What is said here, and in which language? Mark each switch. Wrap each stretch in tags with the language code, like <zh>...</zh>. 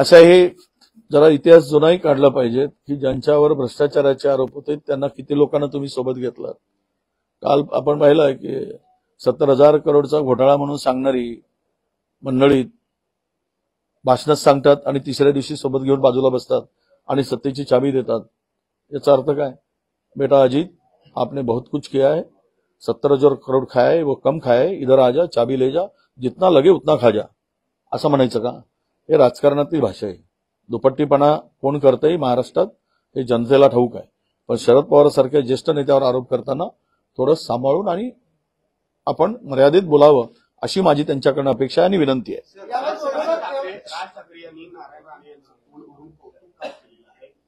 <mr>असं हे जरा इतिहास जुनाही काढला पाहिजे की ज्यांच्यावर भ्रष्टाचाराचे आरोप होते त्यांना किती लोकांना तुम्ही सोबत घेतलात. काल आपण पाहिलं की 70,000 करोडचा घोटाळा म्हणून सांगणारी मंडळी भाषणात सांगतात आणि तिसऱ्या दिवशी सोबत घेऊन बाजूला बसतात आणि सत्तेची चाबी देतात. याचा अर्थ काय?</mr> <hi>बेटा अजीत, आपने बहुत कुछ किया है, 70,000 करोड खाया है, वो कम खाया है, इधर आ जा, चाबी ले जा, जितना लगे उतना खा जा,</hi> <mr>असं म्हणायचं का? हे राजकारणातली भाषा आहे. दुपट्टीपणा कोण करतंय महाराष्ट्रात हे जनतेला ठाऊक आहे. पण शरद पवार सारख्या ज्येष्ठ नेत्यावर आरोप करताना थोडं सांभाळून आणि आपण मर्यादित बोलावं अशी माझी त्यांच्याकडनं अपेक्षा आणि विनंती आहे. राज ठाकरे यांनी नारायण राणे यांचं फोनवरून कौतुक का केलेलं आहे.</mr>